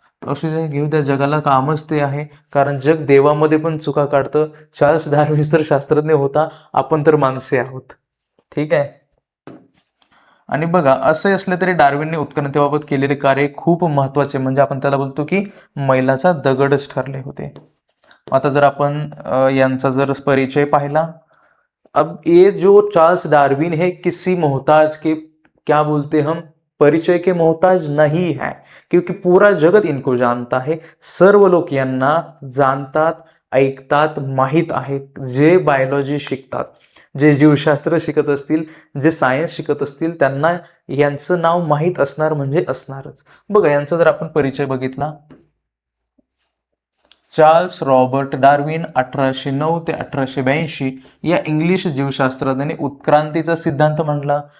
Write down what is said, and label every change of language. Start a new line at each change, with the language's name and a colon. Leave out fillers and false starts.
Marathi: असू द्या, घेऊ द्या, जगाला कामच ते आहे. कारण जग देवामध्ये पण चुका काढतं. चार्ल्स डार्विन तर शास्त्रज्ञ होता, आपण तर माणसे आहोत. ठीक आहे. आणि बघा, असे असले तरी डार्विनने उत्क्रांतीबाबत केलेले कार्य खूप महत्वाचे, म्हणजे आपण त्याला बोलतो की मैलाचा दगडच ठरले होते. आता जर आपण यांचा जर परिचय पाहिला,
Hindi: अब ये जो चार्ल्स डार्विन है किसी मोहताज के, क्या बोलते हम, परिचय के मोहताज नहीं है, क्योंकि पूरा जगत इनको जानता है.
Marathi: सर्व लोक यांना जाणतात, ऐकतात, माहीत आहे. जे बायोलॉजी शिकतात, जे जीवशास्त्र शिकत असतील, जे सायन्स शिकत असतील, त्यांना यांचं नाव माहीत असणार म्हणजे असणारच. बघा, यांचा जर आपण परिचय बघितला, चार्ल्स रॉबर्ट डार्विन 1809 ते 1882 या इंग्लिश जीवशास्त्रज्ञाने उत्क्रांतीचा सिद्धांत मांडला.